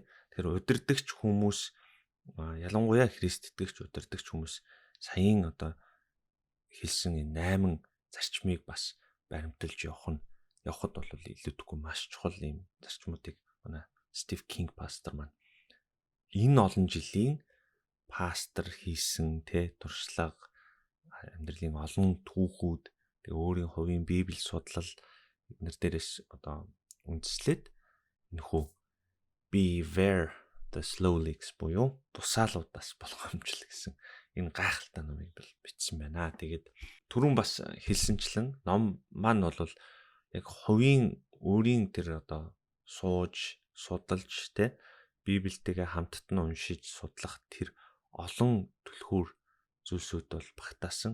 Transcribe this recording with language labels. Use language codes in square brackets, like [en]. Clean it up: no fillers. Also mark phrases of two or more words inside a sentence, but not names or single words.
[mn] Тэгэхээр удирдагч хүмүүс ялангуяа Христ итгэгч удирдагч хүмүүс саяын одоо хэлсэн энэ 8 зарчмыг бас баримталж явахд бол илүүдэхгүй маш чухал юм зарчмуудыг манай Стив Кинг пастор маань энэ олон жилийн пастор хийсэн тий туршлага амьдралын олон түүхүүд тэгээ өөрийн хувийн Библи судлал эднэр дээрээс одоо үндэслээд нөхөө [en] beware the slow leaks [mn] буюу тусаалуудаас болгоомжл гэсэн энэ гайхалтай номыг бичсэн байна. Тэгээд түрүүн бас хэлсэнчлэн ном маань бол яг хувийн өөрийн тэр одоо сууж судалж те Библиэтэйгээ хамтд нь уншиж судлах тэр олон түлхүүр зүйлсүүд бол багтаасан.